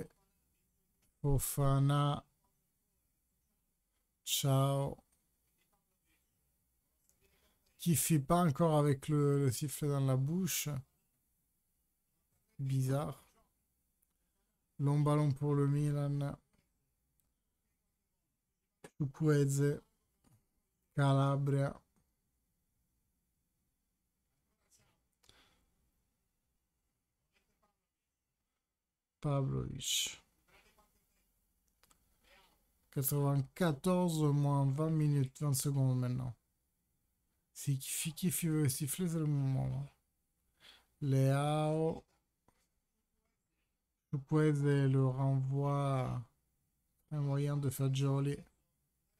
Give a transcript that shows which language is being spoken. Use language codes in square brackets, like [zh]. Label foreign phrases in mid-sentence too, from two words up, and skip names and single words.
[fr] Fofana. Ciao. Qui fait pas encore avec le sifflet dans la bouche. Bizarre. Long ballon pour le Milan. Chukwueze. Calabria. Pavlovic. 94 moins 20 minutes, 20 secondes maintenant. Si qui veut siffler, c'est le moment. Leao. Chukwueze le renvoie. Un moyen de faire joli.